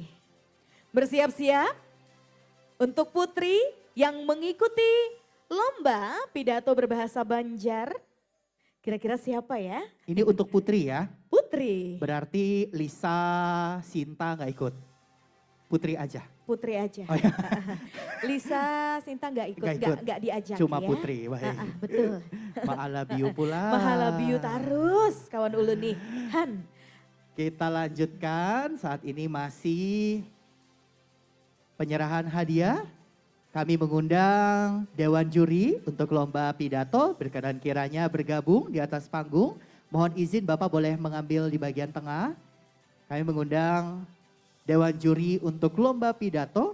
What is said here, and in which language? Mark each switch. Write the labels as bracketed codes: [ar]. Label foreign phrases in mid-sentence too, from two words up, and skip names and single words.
[id] Bersiap-siap untuk Putri yang mengikuti Lomba Pidato berbahasa Banjar. Kira-kira siapa ya? Ini untuk Putri ya? Putri. Berarti Lisa, Sinta nggak ikut? Putri aja? Putri aja. Oh, ya. Lisa, Sinta nggak ikut, nggak diajak Cuma ya. Putri, baik. Betul. [bjn] Mahalabiu pula. Mahalabiu tarus, kawan ulun nih. Han. [id] Kita lanjutkan, saat ini masih penyerahan hadiah. Kami mengundang Dewan Juri untuk Lomba Pidato, berkenan kiranya bergabung di atas panggung. Mohon izin Bapak boleh mengambil di bagian tengah. Kami mengundang Dewan Juri untuk Lomba Pidato.